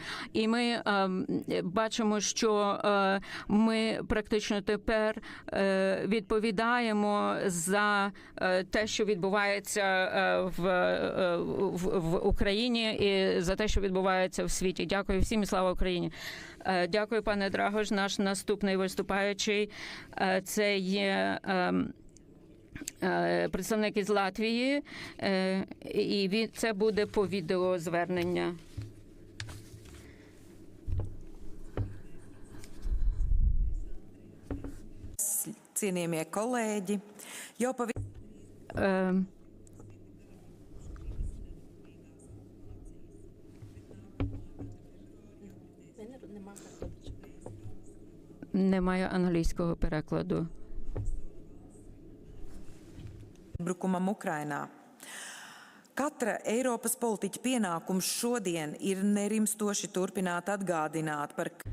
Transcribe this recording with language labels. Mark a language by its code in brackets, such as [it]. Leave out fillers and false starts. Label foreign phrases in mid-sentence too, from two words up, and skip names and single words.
[uk] І ми бачимо, що ми практично тепер відповідаємо за те, що відбувається в Україні, і за те, що відбувається в світі. Дякую всім і слава Україні. Дякую, пане Драгош. Наш наступний виступаючий – це є представник із Латвії, і це буде по відеозвернення. [lv] Cienījamie kolēģi, jau [uk] Немає англійського перекладу. [lv] Brukumam Ukrainā. Katra Eiropas politiķa pienākums šodien ir nerimstoši turpināt atgādināt par